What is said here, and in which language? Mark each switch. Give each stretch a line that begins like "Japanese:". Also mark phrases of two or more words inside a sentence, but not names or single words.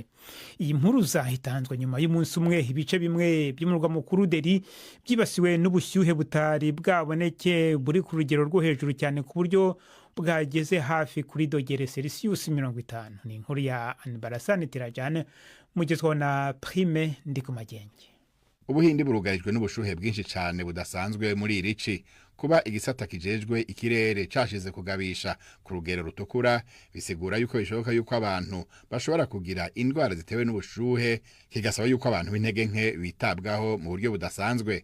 Rundi: Iyi mpuruza itanzwe nyuma y'umunsi umwe ibice bimwe by'umurwa mukuru Delhi byibasiwe n'ubushyuhe butari bwaboneke buri ku rugero rwo hejuru cyane ku buryo bwageze hafi kuri dogere Celsius 50. Ni inkuru ya Anbarasani Tirajane mugezweho na Prime Ndikumagenge. Ubuhindi burugarijwe n'ubushuhe bwinshi cyane budasanzwe muri iri ci. Kuba igisata kijejwe ikirere cashize kugabisha ku rugero rutukura bisigura yuko bishoboka yuko abantu bashobora kugira indwara zitewe n'ubushuhe, kigasaba yuko abantu b'intege nke bitabwaho mu buryo budasanzwe.